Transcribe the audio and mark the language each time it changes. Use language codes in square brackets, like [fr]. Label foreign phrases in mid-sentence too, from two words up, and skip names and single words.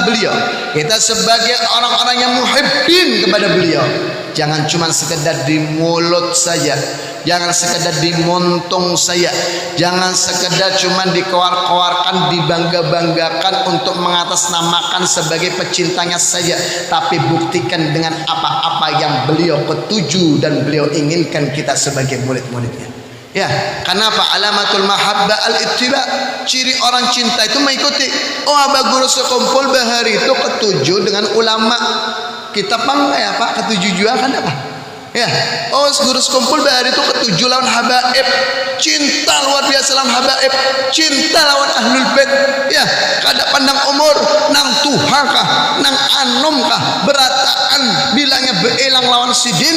[id] beliau, kita sebagai orang-orang yang muhibbin kepada beliau, jangan cuma sekedar di mulut saja, jangan sekedar di montung saja, jangan sekedar cuma dikeluarkan, dibangga-banggakan untuk mengatasnamakan sebagai pecintanya saja, tapi buktikan dengan apa-apa yang beliau ketuju dan beliau inginkan kita sebagai murid-muridnya. Ya, kenapa? [ar] علامة المحبة الاتباع. [id] Ciri orang cinta itu mengikuti. [bjn] Oh, Aba Guru Sekumpul bahari itu ketujuh dengan ulama. Kita panggil ya Pak, ketujuh juga kan apa? Ya, oh, Guru Sekumpul bahari itu ketujuh lawan habaib. Cinta luar biasa lawan habaib, cinta lawan ahlul bait. Ya, kada pandang umur, nang tuha kah, nang anom kah, berataan bilangnya beelang lawan sidin.